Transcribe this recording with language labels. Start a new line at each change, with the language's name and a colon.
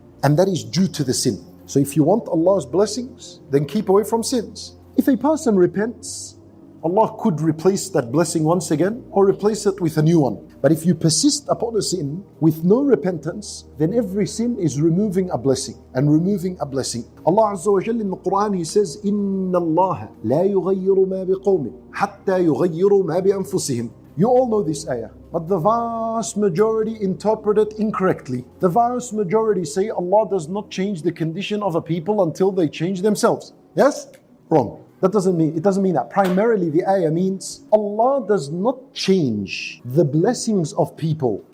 English: And that is due to the sin. So if you want Allah's blessings, then keep away from sins. If a person repents, Allah could replace that blessing once again or replace it with a new one. But if you persist upon a sin with no repentance, then every sin is removing a blessing and removing a blessing.
Arabic: Allah Azza wa Jalla
English: in the Quran, He says,
Arabic: إِنَّ اللَّهَ لَا يُغَيِّرُ مَا بِقَوْمٍ حَتَّى يُغَيِّرُوا مَا بِأَنفُسِهِمْ.
English: You all know this ayah, but the vast majority interpret it incorrectly. The vast majority say Allah does not change the condition of a people until they change themselves. Yes? Wrong. It doesn't mean that. Primarily the ayah means Allah does not change the blessings of people.